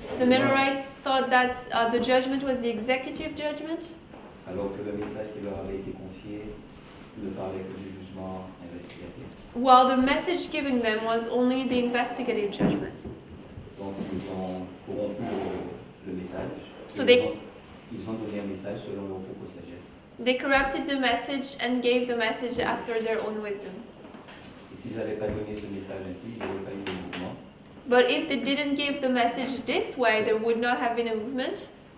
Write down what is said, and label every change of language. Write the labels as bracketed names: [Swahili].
[English] The Millerites thought that the judgment was the executive judgment, [French] Alors que le message qui leur avait été confié ne parlait que du jugement investigatif. [English] while the message given them was only the investigative judgment. [French] Donc ils ont corrompu le message. [English] So [French] Et ils ont donné un message selon leur propre sagesse. [English] They corrupted the message and gave the message after their own wisdom. [French] Et s'ils n'avaient pas donné ce message ainsi, il n'y aurait pas eu de mouvement. [English] But if they didn't give the message this way, there would not have been a movement.